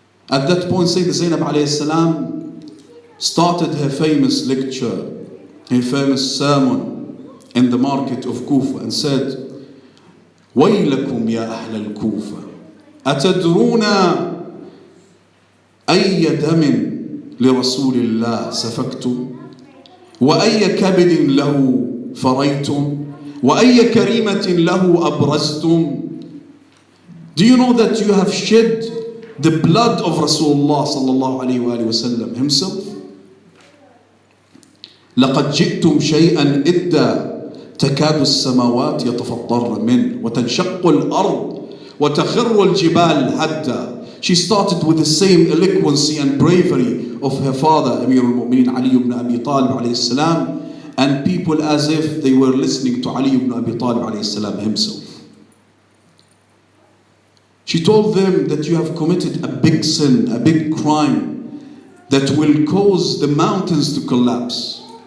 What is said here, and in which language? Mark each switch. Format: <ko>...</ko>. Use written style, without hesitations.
<en>At that point, Sayyidah Zainab alayhi salam started her famous lecture, her famous sermon in the market of Kufa, and said,</en> <ar>وَيْلَكُمْ يَا أَهْلَ الْكُوفَةِ أَتَدْرُونَ أي دم لرسول الله سفكتم وأي كبد له فريتم وأي كريمة له أبرزتم.</ar> <en>Do you know that you have shed the blood of Rasulullah sallallahu alayhi wa sallam himself?</en> <ar>لقد جئتم شيئا إدا تكاد السماوات يتفطرن منه وتنشق الأرض وتخر الجبال حتى.</ar> <en>She started with the same eloquency and bravery of her father, Amir al-Mu'mineen Ali ibn Abi Talib alayhi salam, and people as if they were listening to Ali ibn Abi Talib alayhi salam himself. She told them that you have committed a big sin, a big crime that will cause the mountains to collapse.</en>